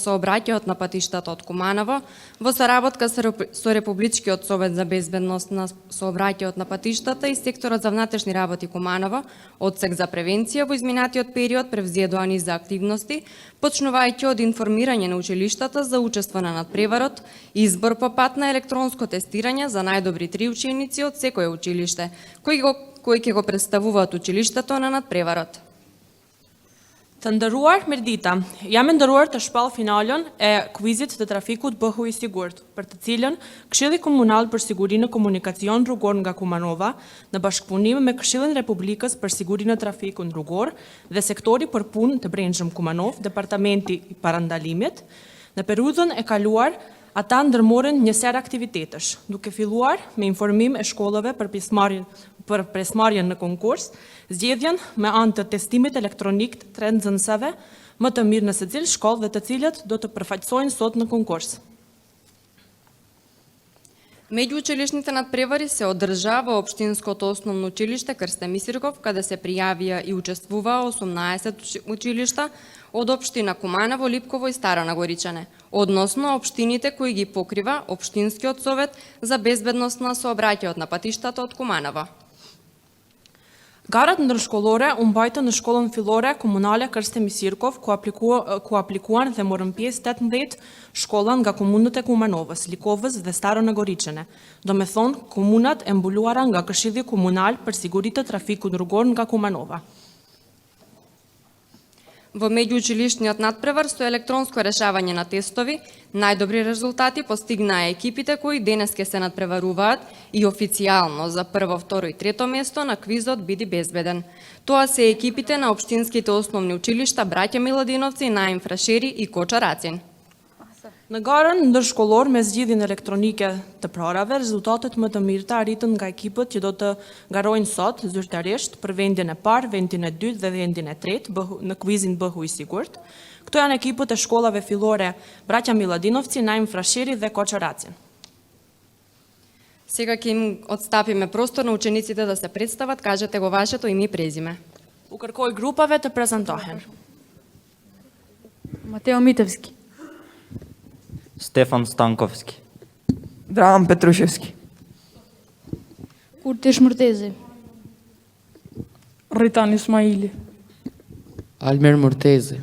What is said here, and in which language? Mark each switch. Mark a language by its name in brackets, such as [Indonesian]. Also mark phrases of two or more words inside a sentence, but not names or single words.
[Macedonian] сообраќајот на патиштата од Куманово во соработка со Републичкиот совет за безбедност на сообраќајот на патиштата и секторот за внатрешни работи Куманово, одсек за превенција во изминатиот период превзеде низа активности, почнувајќи од информирање на училиштата за учество на надпреварот, избор по пат на електронско тестирање за најдобри 3 ученици од секое училиште, кои ќе го представуваат училиштето на надпреварот. [Albanian] Të nderuar mirdita, jam e nderuar të shpall finalen e kuizit të trafikut bëhu i sigurt, për të cilën Këshilli Komunal për Sigurinë e Komunikacion Rrugor nga Kumanova, në bashkëpunim me Këshillin Republikës për Sigurinë e Trafikut Rrugor dhe Sektori për Punë të Brendshëm Kumanov, Departamenti i Parandalimit, në periudhën e kaluar ata ndërmorën një ser aktivitetesh, duke filluar me informim e shkollave për pjesëmarrjen në konkurs, zgjedhjen me anë të testimit elektronik të 3 nxënësave, më të mirë në secilë shkollë dhe të cilët do të përfaqësohen sot në konkurs. [Macedonian] Меѓуучилишните надпревари се одржа во Општинското основно училиште Крсте Мисирков, каде се пријавија и учествуваа 18 училишта од општина Куманово, Липково и Стара Нагоричане, односно општините кои ги покрива Општинскиот совет за безбедност на сообраќајот на патиштата од Куманово. [Albanian] Garat ndërshkollore u mbajtën në shkollën fillore komunale Krste Misirkov, ku aplikuan dhe morën pjesë 18 shkolla nga komunët e Kumanovës, Likovës dhe Stara Nagoriçene. Do me thonë, komunat e mbuluara nga Këshilli Komunal për Siguritë të Trafikut Rrugor nga Kumanova. [Macedonian] Во меѓуучилишниот надпревар со електронско решавање на тестови, најдобри резултати постигнаа екипите кои денес ќе се надпреваруваат и официјално за прво, второ и трето место на квизот Биди безбеден. Тоа се екипите на општинските основни училишта Браќа Миладиновци, Наим Фрашери и Коча Рацин. [Albanian] Në garën ndërshkollor me zgjidhjen elektronike të prarave, rezultatet më të mirëta arritën nga ekipët që do të garojnë sot zyrtarisht për vendin e parë, vendin e dytë dhe vendin e tretë në kuizin bëhu i sigurt. Këto janë ekipët e shkollave fillore Braќa Miladinovci, Naim Frasheri dhe Koça Racin. [Macedonian] Сега ќе им отстапиме простор на учениците да се представат, кажете го вашето име и презиме. [Albanian] U kërkoj grupave të prezantohen. [Macedonian] Матео Митевски, Стефан Станковски, Драган Петрушевски, Куртиш Муртези, Ритан Исмаили, Альмер Муртези,